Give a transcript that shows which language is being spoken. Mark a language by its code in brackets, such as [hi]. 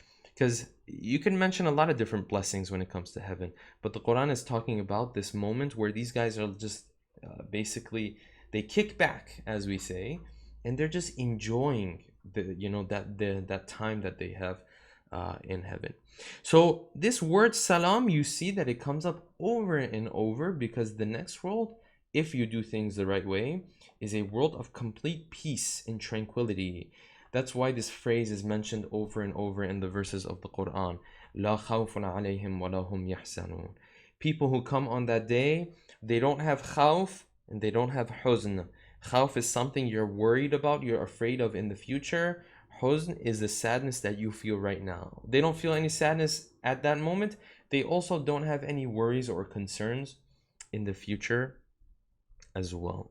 [en] Because you can mention a lot of different blessings when it comes to heaven, but the Quran is talking about this moment where these guys are just basically, they kick back, as we say, and they're just enjoying that time that they have in heaven. So this word salam, you see that it comes up over and over, because the next world, if you do things the right way, is a world of complete peace and tranquility. That's why this phrase is mentioned over and over in the verses of the Quran. [ar] لا خوف عليهم ولا هم يحزنون. [en] People who come on that day, they don't have khawf and they don't have huzn. Khawf is something you're worried about, you're afraid of in the future. Huzn is the sadness that you feel right now. They don't feel any sadness at that moment. They also don't have any worries or concerns in the future as well.